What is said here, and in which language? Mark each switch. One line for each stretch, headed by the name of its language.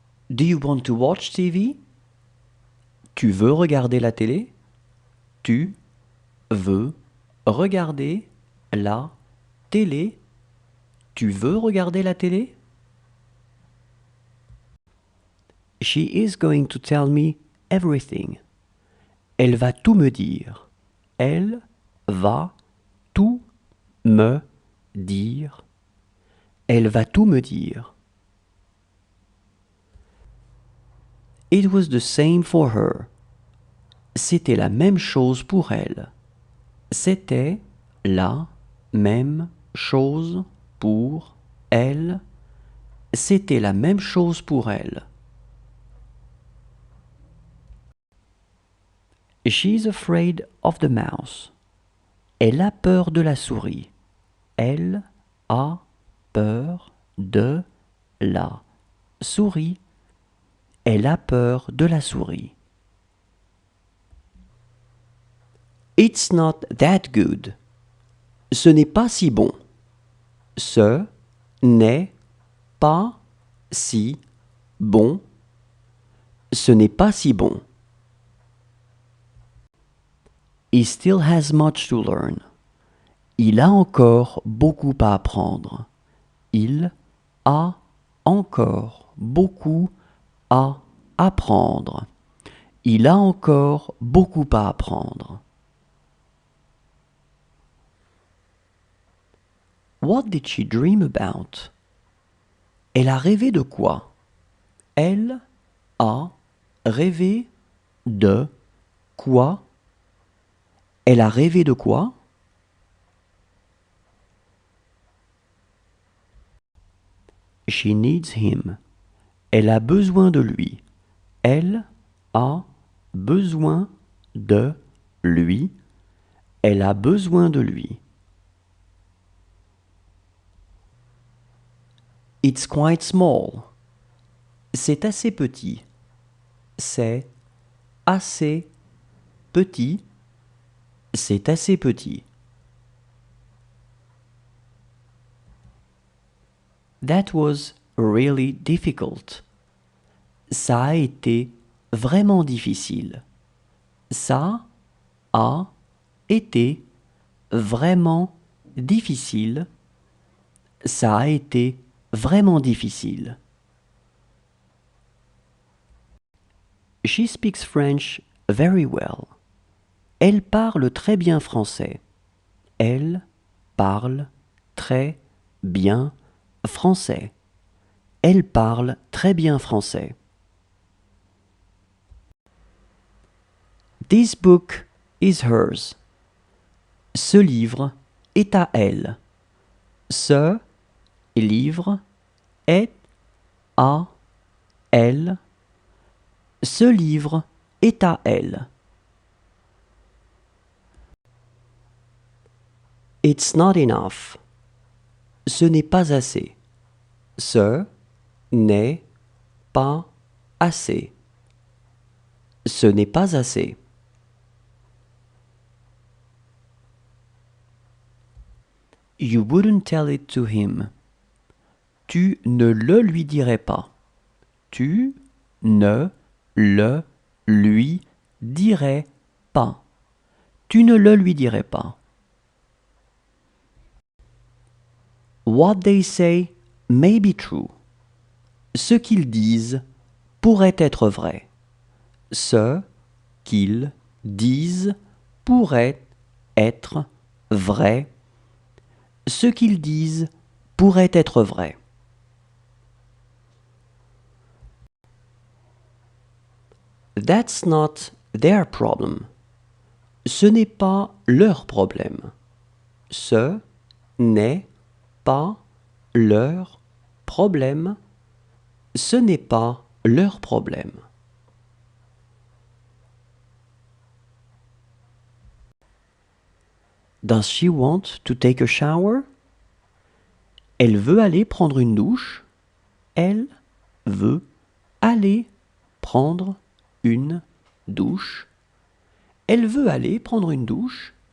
English: Do you want to watch TV?
French: Tu veux regarder la télé? Tu veux regarder la télé? Tu veux regarder la télé?
English: She is going to tell me everything.
French: Elle va tout me dire. Elle va tout me dire. Elle va tout me dire.
English: It was the same for her.
French: C'était la même chose pour elle. C'était la même chose pour elle. C'était la même chose pour elle.
English: She's afraid of the mouse.
French: Elle a peur de la souris. Elle a peur de la souris. Elle a peur de la souris.
English: It's not that good.
French: Ce n'est pas si bon. Ce n'est pas si bon. Ce n'est pas si bon.
English: He still has much to learn.
French: Il a encore beaucoup à apprendre. Il a encore beaucoup à apprendre. Il a encore beaucoup à apprendre.
English: What did she dream about?
French: Elle a rêvé de quoi? Elle a rêvé de quoi? Elle a rêvé de quoi?
English: She needs him.
French: Elle a besoin de lui. Elle a besoin de lui. Elle a besoin de lui.
English: It's quite small.
French: C'est assez petit. C'est assez petit. C'est assez petit.
English: That was really difficult.
French: Ça a été vraiment difficile. Ça a été vraiment difficile. Ça a été vraiment difficile.
English: She speaks French very well.
French: Elle parle très bien français. Elle parle très bien français. Elle parle très bien français.
English: This book is hers.
French: Ce livre est à elle. Ce livre est à elle. Ce livre est à elle.
English: It's not enough.
French: Ce n'est pas assez. Ce n'est pas assez. Ce n'est pas assez.
English: You wouldn't tell it to him.
French: Tu ne le lui dirais pas. Tu ne le lui dirais pas. Tu ne le lui dirais pas.
English: What they say may be true.
French: Ce qu'ils disent pourrait être vrai. Ce qu'ils disent pourrait être vrai. Ce qu'ils disent pourrait être vrai.
English: That's not their problem.
French: Ce n'est pas leur problème. Ce n'est pas leur problème. Ce n'est pas leur problème.
English: Does she want to take a shower?
French: Elle veut aller prendre une douche. Elle veut aller prendre une douche. Elle veut aller prendre une douche.